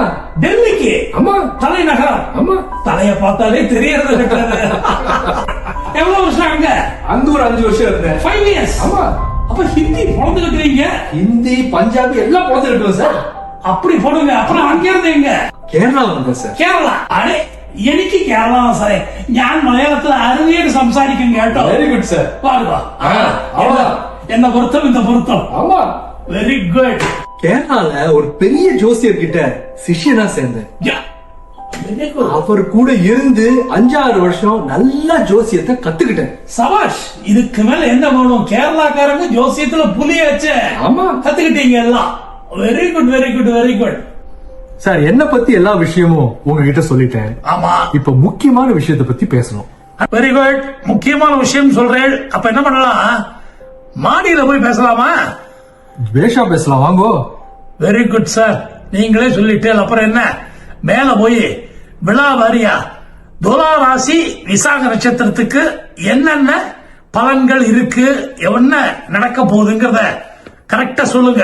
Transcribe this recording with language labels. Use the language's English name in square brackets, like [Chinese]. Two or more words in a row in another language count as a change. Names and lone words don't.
[Tamil] டெல்லிக்கு? ஆமா, தலைநகரம். ஆமா. தலைய பார்த்தாலே தெரியறது. எவ்வளவு வருஷம் அங்க? அங்க ஒரு 5 வருஷம் இருந்தேன். [English] 5 years. [Tamil] ஆமா. அப்ப ஹிந்தி பொழந்துக்கிட்டீங்க? ஹிந்தி பஞ்சாபி எல்லாம் பொழந்துக்கிட்டோம் சார். அப்படி போடுங்க. அப்புறம் அங்க இருந்தீங்க? [Malayalam] കേരള വന്നത് സാർ. കേരള? അതെ, എനിക്ക് കേരളമാണ് സാറേ. ഞാൻ മലയാളത്തിൽ അരുവിയായിട്ട് സംസാരിക്കും കേട്ടോ. [English] very good sir. [Tamil] என்ன பொருத்தம் இந்த பொருத்தம். ஆமா. [English] very good. [Tamil] கேரளால ஒரு பெரிய ஜோசியர் கிட்ட சிஷ்யனா சேர்ந்தேன். அவர் கூட இருந்து 5-6 வருஷம் நல்ல ஜோசியத்தை கத்துக்கிட்டேன். சபாஷ். இதுக்கு மேல என்ன வேணும்? கேரளாக்காரங்க ஜோசியத்துல புலியாச்சு. ஆமா, கத்துக்கிட்டீங்க எல்லாம். [English] very good very good very good. [Tamil] சார், என்ன பத்தி எல்லா விஷயமும் உங்ககிட்ட சொல்லிட்டேன். ஆமா, இப்ப முக்கியமான விஷயத்தை பத்தி பேசணும். [English] very good. [Tamil] முக்கியமான விஷயம் சொல்றேன். அப்ப என்ன பண்ணலாம்? மாடியில போய் பேசலாமா? பேஷா பேசலாம், வாங்கோ. [English] very good sir. [Tamil] நீங்களே சொல்லிட்டு அப்புறம் என்ன, மேல போய் விழா வாரியா துலா ராசி விசாக நட்சத்திரத்துக்கு என்னென்ன பலன்கள் இருக்கு, என்ன நடக்க போகுதுங்கிறத கரெக்டா சொல்லுங்க.